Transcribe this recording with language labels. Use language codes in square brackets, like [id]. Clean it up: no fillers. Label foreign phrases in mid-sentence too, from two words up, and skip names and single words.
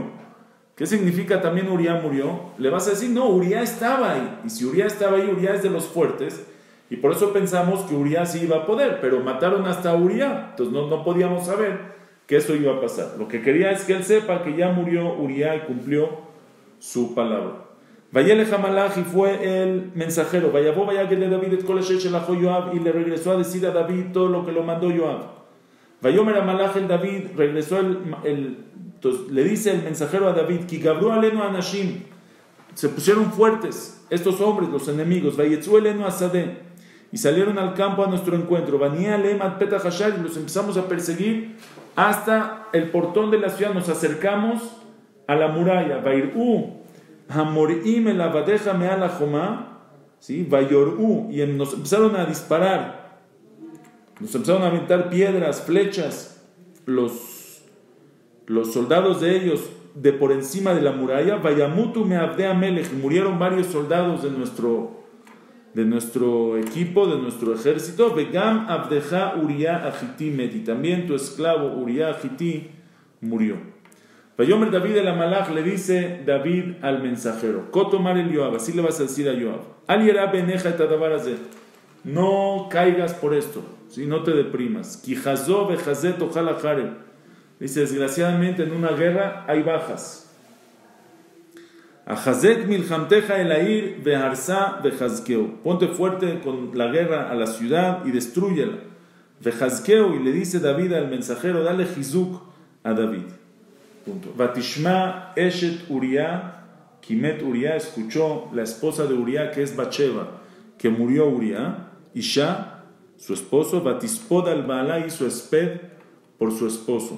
[es] ¿Qué significa también Uriah murió? Le vas a decir, no, Uriah estaba ahí. Y si Uriah estaba ahí, Uriah es de los fuertes. Y por eso pensamos que Uriah sí iba a poder. Pero mataron hasta Uriah. Entonces no podíamos saber que eso iba a pasar. Lo que quería es que él sepa que ya murió Uriah y cumplió su palabra. [he] וילך המלאך, [es] y fue el mensajero. [he] ויבא ויגד דוד את כל אשר שלחו יואב, [es] y le regresó a decir a David todo lo que lo mandó Yoav. [he] ויאמר המלאך אל דוד, [es] regresó entonces le dice el mensajero a David, [he] כי גברו עלינו האנשים, [es] se pusieron fuertes estos hombres, los enemigos. [he] ויצאו אלינו השדה, [es] y salieron al campo a nuestro encuentro. [he] ונהיה עליהם עד פתח השער, [es] y los empezamos a perseguir hasta el portón de la ciudad. Nos acercamos a la muralla. [he] ויראו המורים אל עבדיך מעל החומה, [es] ¿sí? Vayorú, y nos empezaron a disparar, nos empezaron a aventar piedras, flechas, los soldados de ellos de por encima de la muralla. [he] וימותו מעבדי המלך, [es] murieron varios soldados de nuestro equipo, de nuestro ejército. [he] וגם עבדך אוריה החתי מת, [es] y también tu esclavo Uriah Achiti murió. [he] ויאמר דוד אל המלאך, [es] le dice David al mensajero, [he] כה תאמר אל יואב, [es] así le vas a decir a Yoav, [he] אל ירע בעיניך את הדבר הזה, [es] no caigas por esto, ¿sí? No te deprimas. [he] כי כזה וכזה תאכל החרב, [es] dice, desgraciadamente en una guerra hay bajas. [he] החזק מלחמתך אל העיר והרסה וחזקהו, [es] ponte fuerte con la guerra a la ciudad y destrúyela. Vejazkeu, y le dice David al mensajero, dale jizuk a David. [he] ותשמע אשת אוריה כי מת אוריה, [es] escuchó la esposa de Uriah, que es Batsheba, que murió Uriah, Isha, su esposo, [he] ותספד על בעלה, [es] hizo esped por su esposo.